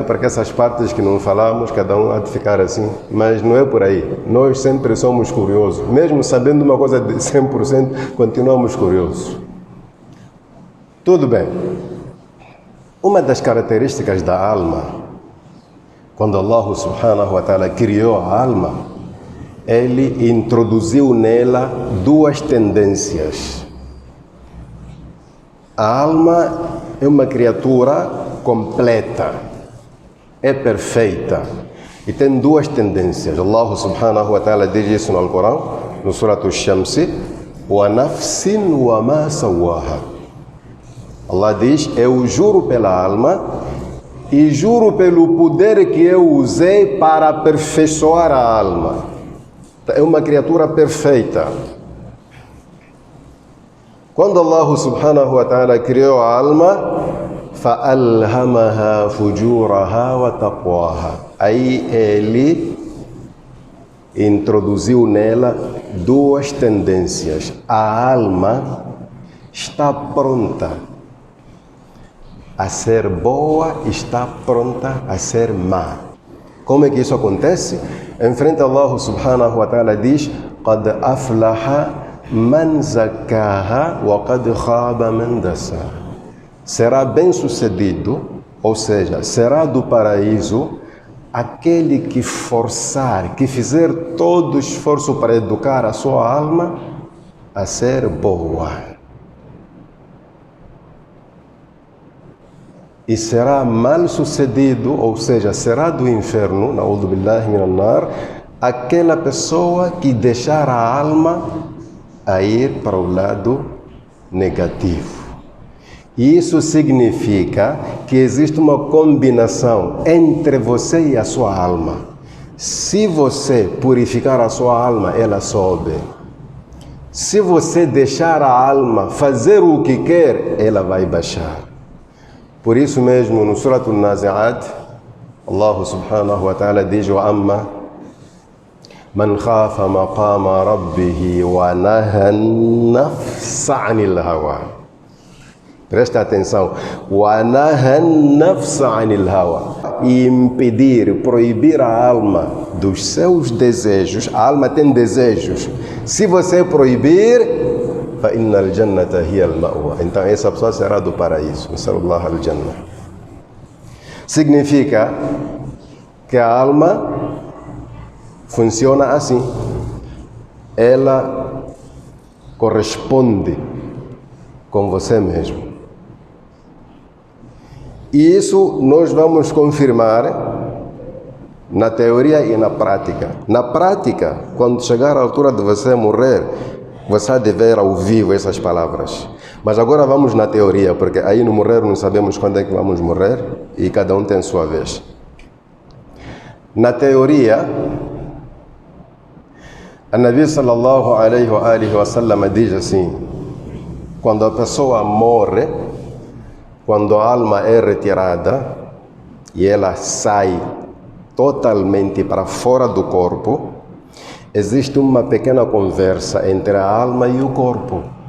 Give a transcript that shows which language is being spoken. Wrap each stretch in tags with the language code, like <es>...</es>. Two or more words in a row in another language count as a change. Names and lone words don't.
<pt>Porque essas partes que não falamos, cada um há de ficar assim, mas não é por aí. Nós sempre somos curiosos, mesmo sabendo uma coisa de 100%, continuamos curiosos. Tudo bem. Uma das características da alma, quando Allah</pt> <ar>سبحانه وتعالى</ar> <pt>criou a alma, ele introduziu nela duas tendências. A alma é uma criatura completa, é perfeita e tem duas tendências. Allah</pt> <ar>سبحانه وتعالى</ar> <pt>diz isso no Alcorão, no Surat Ash-Shams,</pt> <ar>ونفس وما سواها.</ar> <pt>Allah diz, eu juro pela alma e juro pelo poder que eu usei para aperfeiçoar a alma. É uma criatura perfeita. Quando Allah</pt> <ar>سبحانه وتعالى</ar> <pt>criou a alma,</pt> <ar>فَأَلْهَمَهَا فُجُورَهَا وَتَقْوَاهَا.</ar> <pt>Aí ele introduziu nela duas tendências. A alma está pronta a ser boa, está pronta a ser má. Como é que isso acontece? Em frente a Allah</pt> <ar>سبحانه وتعالى diz, قَدْ أَفْلَحَ من زكاها وقد خاب من دساها.</ar> <pt>Será bem sucedido, ou seja, será do paraíso aquele que forçar, que fizer todo o esforço para educar a sua alma a ser boa. E será mal sucedido, ou seja, será do inferno,</pt> <ar>نعوذ بالله من النار,</ar> <pt>aquela pessoa que deixar a alma a ir para o lado negativo. E isso significa que existe uma combinação entre você e a sua alma. Se você purificar a sua alma, ela sobe. Se você deixar a alma fazer o que quer, ela vai baixar. Por isso mesmo, no Surat An-Nazi'at, Allah</pt> <ar>سبحانه وتعالى</ar> <pt>diz,</pt> <ar>وَأَمَّا من خاف مقام ربه ونهى النفس عن الهوى.</ar> <pt>Presta atenção.</pt> <ar>ونهى النفس عن الهوى.</ar> <pt>Impedir, proibir a alma dos seus desejos. A alma tem desejos. Se você proibir,</pt> <ar>فإن الجنة هي المأوى.</ar> <pt>Então essa pessoa será do paraíso.</pt> <ar>صلى الله عليه وسلم.</ar> <pt>Significa que a alma funciona assim. Ela corresponde com você mesmo. E isso nós vamos confirmar na teoria e na prática. Na prática, quando chegar a altura de você morrer, você há de ver ao vivo essas palavras. Mas agora vamos na teoria, porque aí no morrer não sabemos quando é que vamos morrer e cada um tem sua vez. Na teoria, a Nabi</pt> <ar>صلى الله عليه وسلم</ar> <pt>diz assim, quando a pessoa morre, quando a alma é retirada e ela sai totalmente para fora do corpo, existe uma pequena conversa entre a alma e o corpo.</pt>